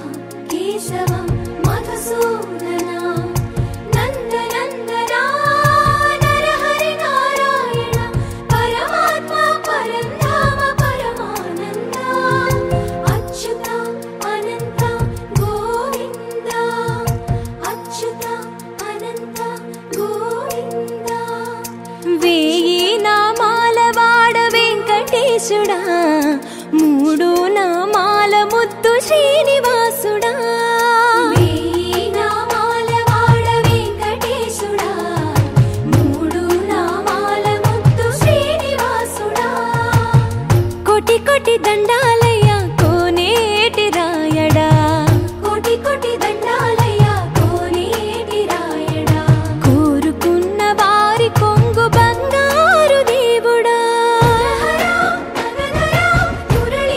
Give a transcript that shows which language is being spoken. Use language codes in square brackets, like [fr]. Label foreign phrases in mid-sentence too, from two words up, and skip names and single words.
[sa] केशवा मधुसूदना नंद नंदना नरहरि नारायण परमात्मा परंधाम परमानंद अच्युत अनंत गोविंद अच्युत अनंत गोविंद [te] వేయీ నామాల వాడ వెంకటేశుడా మూడు నామాల ముద్దు శ్రీనివాసుడా వేయీ నామాల వాడ వెంకటేశుడా మూడు నామాల ముద్దు శ్రీనివాసుడా కోటి కోటి దండాలయ్య కోనేటి రాయడా కోటి కోటి దండాలయ్య కోనేటి రాయడా కోరుకున్న వారి కొంగు బంగారు దేవుడా